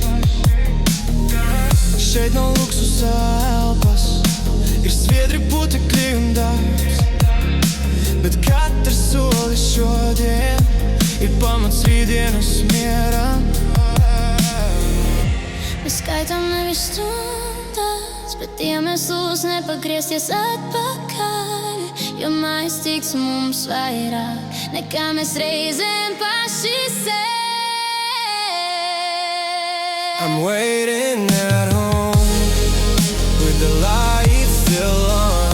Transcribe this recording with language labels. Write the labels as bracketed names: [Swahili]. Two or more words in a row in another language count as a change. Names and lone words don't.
[Latvian] Šeit nav luksusa elpas, ir sviedri, putekļi un darbs, bet katrs solis šodien ir pamats rītdienas mieram. Mēs skaitām nevis stundas, bet iemeslus nepagriezties atpakaļ, jo mājas tiks mums vairāk, nekā mēs reizēm paši sev. [English] I'm waiting at home with the lights still on.